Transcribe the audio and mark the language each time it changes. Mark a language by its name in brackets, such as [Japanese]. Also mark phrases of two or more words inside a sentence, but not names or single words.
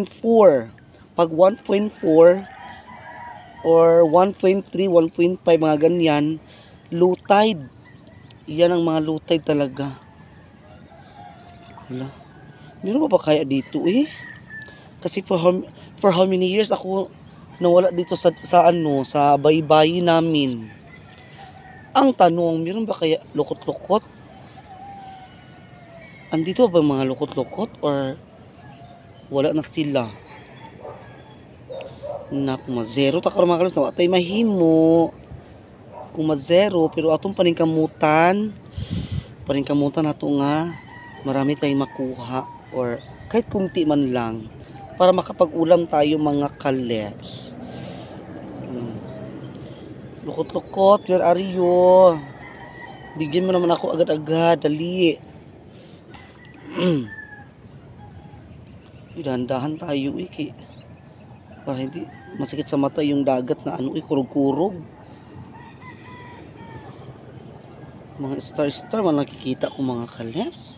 [Filipino] Pag 1.4 or 1.3, 1.5 mga ganyan, [English] low tide. [Filipino] Yan ang mga [English] low tide [Filipino] talaga. Wala. Meron ba kaya dito Kasi [English] for how many years [Filipino] ako nawala dito sa baybay namin. Ang tanong, meron ba kaya lukot-lukot? Andito ba mga lukot-lukot or wala na sila? [Cebuano] Na kung ma-zero ta karon mga kalos na watay mahimo. [Filipino] Kung ma-zero pero [Cebuano] atong paningkamutan nato nga [Filipino] marami tayong makuha or kahit kunti man lang para makapag-ulam tayo mga kaleps. Lukot-lukot, [English] where are you? [Filipino] Bigyan mo naman ako agad-agad, dali. Dahan-dahan tayo para hindi masakit sa mata yung dagat na kurog-kurog. Mga star man nakikita ko mga kaleps.